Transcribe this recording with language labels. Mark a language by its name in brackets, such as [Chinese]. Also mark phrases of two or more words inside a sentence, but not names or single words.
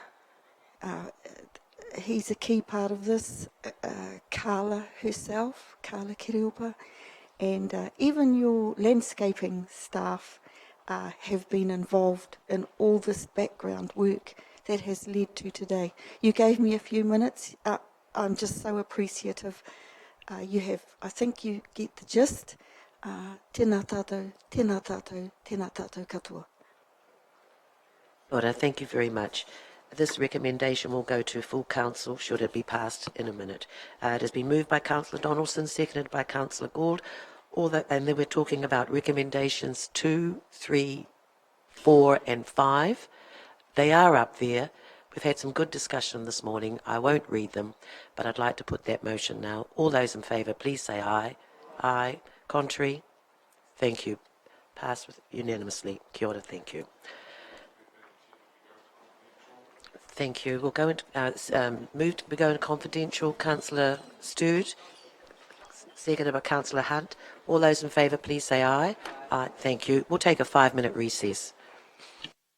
[English] He's a key part of this, Carla herself, Carla Kiriopa, and even your landscaping staff have been involved in all this background work that has led to today. You gave me a few minutes. I'm just so appreciative. You have, I think you get the gist. [Māori] Tēnā tātou, tēnā tātou, tēnā tātou katoa. Ora, [English] thank you very much. This recommendation will go to full council should it be passed in a minute. It has been moved by Councillor Donaldson, seconded by Councillor Gould. And then we're talking about recommendations 2, 3, 4 and 5. They are up there. We've had some good discussion this morning. I won't read them, but I'd like to put that motion now. All those in favour, please say aye. Aye. Contrary? Thank you. Passed with unanimously. [Māori] Kia ora, [English] thank you. Thank you. We'll go into we go into confidential. Councillor Stewart, seconded by Councillor Hunt. All those in favour, please say aye. Aye. Thank you. We'll take a 5-minute recess.